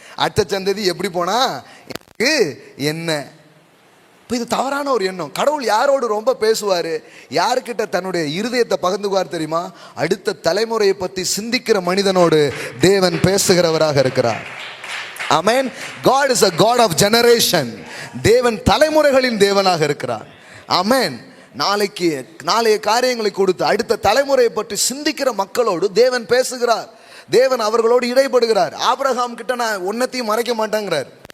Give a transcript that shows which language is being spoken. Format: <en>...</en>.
<ta>அடுத்த சந்ததி எப்படி போனால் எனக்கு என்ன? இப்போ இது தவறான ஒரு எண்ணம். கடவுள் யாரோடு ரொம்ப பேசுவார், யாருக்கிட்ட தன்னுடைய இருதயத்தை பகிர்ந்துக்குவார் தெரியுமா? அடுத்த தலைமுறையை பற்றி சிந்திக்கிற மனிதனோடு தேவன் பேசுகிறவராக இருக்கிறார். ஆமென்.</ta> <en>God is a God of generation.</en> <ta>தேவன் தலைமுறைகளின் தேவனாக இருக்கிறார். ஆமென். நாளைய காரியங்களை கொடுத்து அடுத்த தலைமுறையை பற்றி சிந்திக்கிற மக்களோடு தேவன் பேசுகிறார். தேவன் அவர்களோடு இடைப்படுகிறார். ஆபிரகாம் கிட்ட நான் ஒன்னத்தையும் மறைக்க மாட்டேங்கிறார்.</ta>